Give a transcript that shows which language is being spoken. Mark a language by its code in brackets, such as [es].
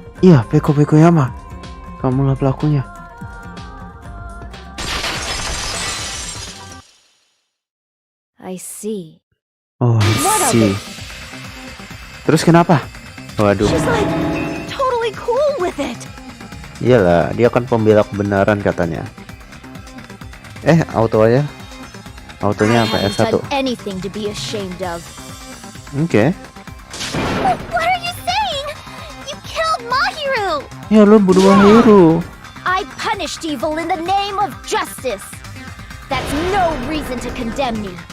[id] Iya, Peko Pekoyama. Kamulah pelakunya. [en] I see. Oh, I see. [id] Terus kenapa? Waduh. [en] She's like totally cool with it. [id] Iyalah, dia kan pembela kebenaran katanya. Auto aja. Autonya apa? [en] I haven't S1. done anything to be ashamed of. Oke. What are you saying? You killed Mahiru! [id] Ya lu bunuh Mahiru. [en] I punished evil in the name of justice. That's no reason to condemn me.